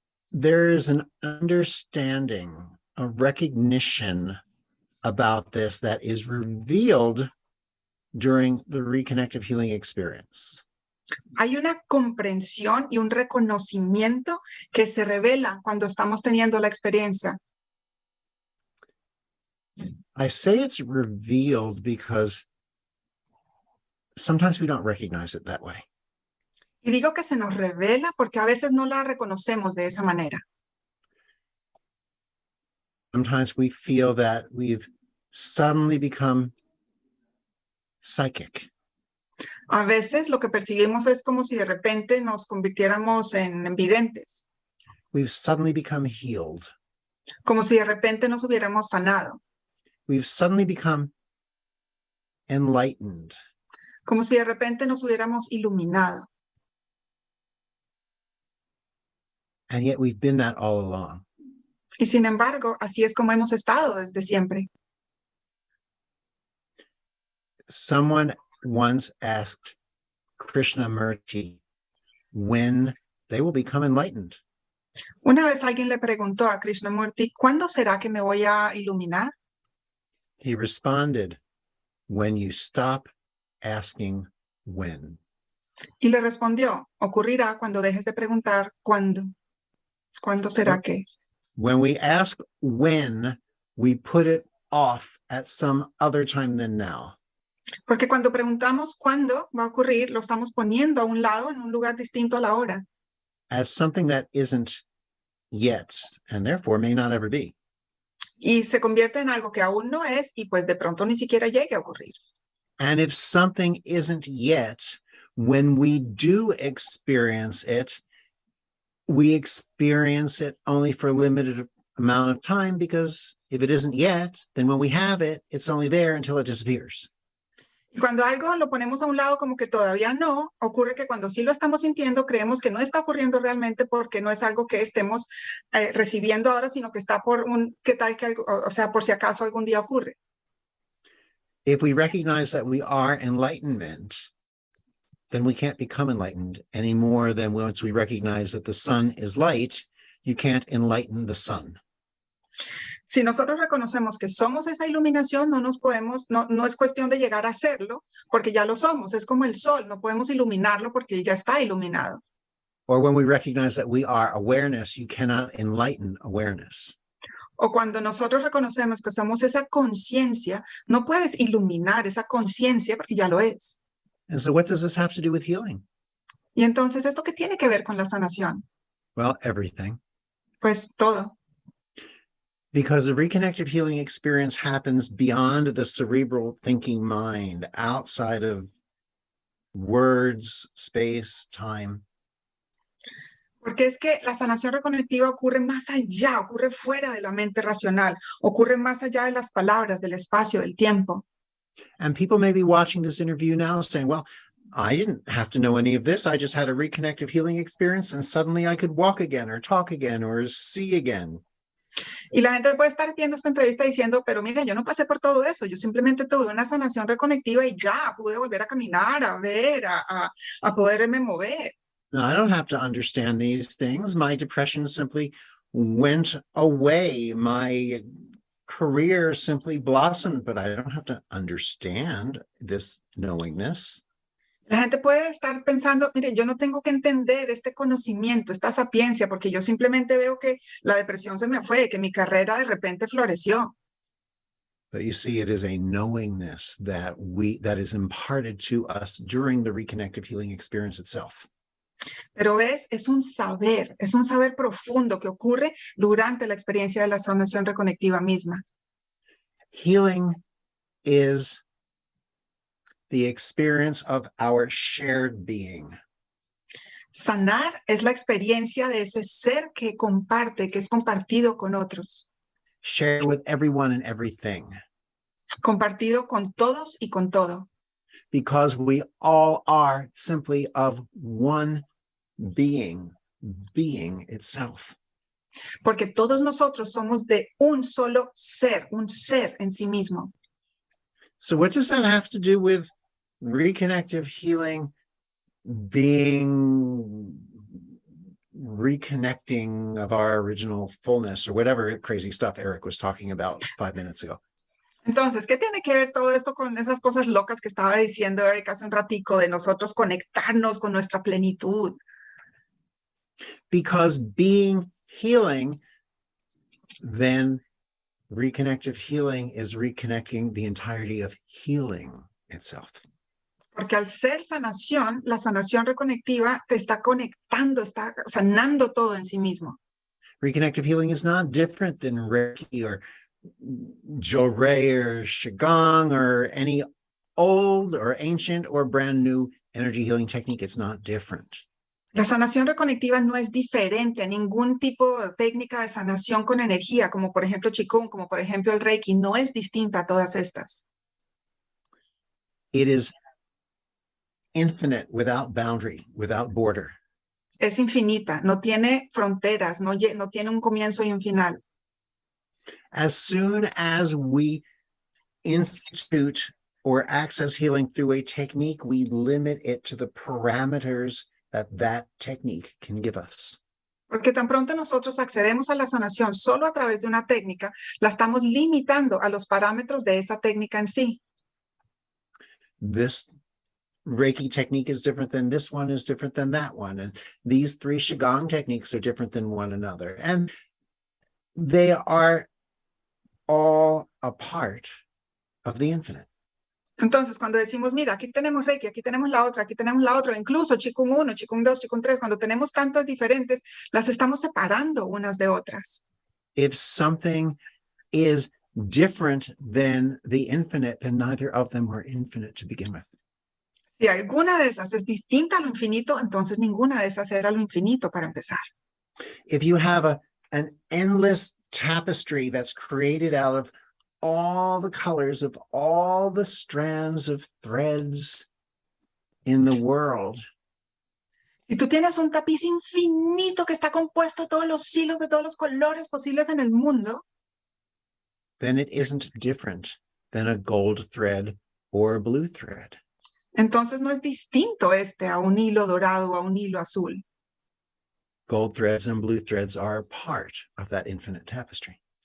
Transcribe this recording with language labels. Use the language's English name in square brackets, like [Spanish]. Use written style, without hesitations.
[English] There is an understanding, a recognition about this that is revealed during the reconnective healing experience. [Spanish] Hay una comprensión y un reconocimiento que se revela cuando estamos teniendo la experiencia. [English] I say it's revealed because sometimes we don't recognize it that way. [Spanish] Y digo que se nos revela porque a veces no la reconocemos de esa manera. [English] Sometimes we feel that we've suddenly become psychic. [Spanish] A veces lo que percibimos es como si de repente nos convirtiéramos en videntes, [English] We've suddenly become healed. [Spanish] como si de repente nos hubiéramos sanado, [English] We've suddenly become enlightened. [Spanish] como si de repente nos hubiéramos iluminado. [English] And yet we've been that all along. [Spanish] Y sin embargo, así es como hemos estado desde siempre. [English] Someone once asked Krishnamurti when they will become enlightened. [Spanish] Una vez alguien le preguntó a Krishnamurti, ¿cuándo será que me voy a iluminar? [English] He responded, when you stop asking when. [Spanish] Y le respondió, ocurrirá cuando dejes de preguntar ¿cuándo? ¿Cuándo será que? [English] When we ask when, we put it off at some other time than now. [Spanish] Porque cuando preguntamos cuándo va a ocurrir, lo estamos poniendo a un lado, en un lugar distinto a la hora, [English] As something that isn't yet, and therefore may not ever be. [Spanish] y se convierte en algo que aún no es y pues de pronto ni siquiera llegue a ocurrir. [English] And if something isn't yet, when we do experience it, we experience it only for a limited amount of time, because if it isn't yet, then when we have it, it's only there until it disappears. [Spanish] Y cuando algo lo ponemos a un lado como que todavía no, ocurre que cuando sí lo estamos sintiendo, creemos que no está ocurriendo realmente porque no es algo que estemos recibiendo ahora, sino que está por ¿qué tal que algo, o sea, por si acaso algún día ocurre? [English] If we recognize that we are enlightenment, then we can't become enlightened any more than once we recognize that the sun is light, you can't enlighten the sun. [Spanish] Si nosotros reconocemos que somos esa iluminación, no es cuestión de llegar a serlo, porque ya lo somos, es como el sol, no podemos iluminarlo porque ya está iluminado. [English] Or when we recognize that we are awareness, you cannot enlighten awareness. [Spanish] O cuando nosotros reconocemos que somos esa conciencia, no puedes iluminar esa conciencia porque ya lo es. [English] And so what does this have to do with healing? [Spanish] Y entonces, ¿esto qué tiene que ver con la sanación? [English] Well, everything. [Spanish] Pues todo. [English] Because the reconnective healing experience happens beyond the cerebral thinking mind, outside of words, space, time. [Spanish] Porque es que la sanación reconectiva ocurre más allá, ocurre fuera de la mente racional, ocurre más allá de las palabras, del espacio, del tiempo. [English] And people may be watching this interview now saying, well, I didn't have to know any of this. I just had a reconnective healing experience and suddenly I could walk again or talk again or see again. [Spanish] Y la gente puede estar viendo esta entrevista diciendo, pero mira, yo no pasé por todo eso, yo simplemente tuve una sanación reconectiva y ya pude volver a caminar, a ver, a poderme mover. [English] Now, I don't have to understand these things. My depression simply went away. My career simply blossomed, but I don't have to understand this knowingness. [Spanish] La gente puede estar pensando, mire, yo no tengo que entender este conocimiento, esta sapiencia, porque yo simplemente veo que la depresión se me fue, que mi carrera de repente floreció. [English] But you see, it is a knowingness that is imparted to us during the reconnective healing experience itself. [Spanish] Pero ves, es un saber profundo que ocurre durante la experiencia de la sanación reconectiva misma. [English] Healing is the experience of our shared being. [Spanish] Sanar es la experiencia de ese ser que comparte, que es compartido con otros. [English] Shared with everyone and everything. [Spanish] Compartido con todos y con todo. [English] Because we all are simply of one being itself. [Spanish] Porque todos nosotros somos de un solo ser, un ser en sí mismo. [English] So what does that have to do with reconnective healing being reconnecting of our original fullness or whatever crazy stuff Eric was talking about 5 minutes ago? [Spanish] Entonces, ¿qué tiene que ver todo esto con esas cosas locas que estaba diciendo Eric hace un ratico de nosotros conectarnos con nuestra plenitud? [English] Because being healing, then reconnective healing is reconnecting the entirety of healing itself. [Spanish] Porque al ser sanación, la sanación reconectiva te está conectando, está sanando todo en sí mismo. [English] Reconnective healing is not different than Reiki or Jorei or Qigong or any old or ancient or brand new energy healing technique. It's not different. [Spanish] La sanación reconectiva no es diferente a ningún tipo de técnica de sanación con energía, como por ejemplo Qigong, como por ejemplo el Reiki, no es distinta a todas estas. [English] It is infinite, without boundary, without border. [Spanish] Es infinita, no tiene fronteras, no tiene un comienzo y un final. [English] As soon as we institute or access healing through a technique, we limit it to the parameters that technique can give us. [Spanish] Porque tan pronto nosotros accedemos a la sanación solo a través de una técnica, la estamos limitando a los parámetros de esa técnica en sí. [English] This Reiki technique is different than this one, is different than that one. And these 3 Qigong techniques are different than one another. And they are all a part of the infinite. [Spanish] Entonces, cuando decimos, mira, aquí tenemos Reiki, aquí tenemos la otra, incluso Qigong 1, Qigong 2, Qigong 3, cuando tenemos tantas diferentes, las estamos separando unas de otras. [English] If something is different than the infinite, then neither of them are infinite to begin with. [Spanish] Si alguna de esas es distinta a lo infinito, entonces ninguna de esas era lo infinito para empezar. [English] If you have an endless tapestry that's created out of all the colors of all the strands of threads in the world, [Spanish] Si tú tienes un tapiz infinito que está compuesto de todos los hilos de todos los colores posibles en el mundo, [English] then it isn't different than a gold thread or a blue thread. [Spanish] entonces no es distinto a un hilo dorado o a un hilo azul. [English] Gold threads and blue threads are part of that infinite tapestry.